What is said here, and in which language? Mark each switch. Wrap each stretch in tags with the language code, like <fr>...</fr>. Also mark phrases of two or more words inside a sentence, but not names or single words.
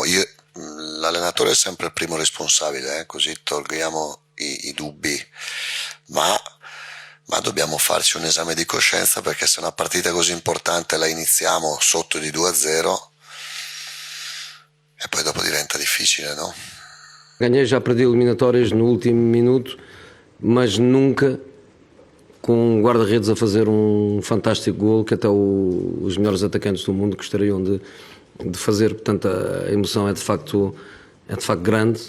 <it>L'allenatore è sempre il primo responsabile, così togliamo i dubbi, ma dobbiamo farci un esame di coscienza, perché se una partita così importante la iniziamo sotto di 2-0 e poi dopo diventa difficile, no?</it> <pt>Ganhei, já perdi eliminatórias no último minuto, mas nunca com guarda-redes a fazer fantástico gol que até os melhores atacantes do mundo gostariam de fazer. Portanto, a emoção é de facto grande.</pt>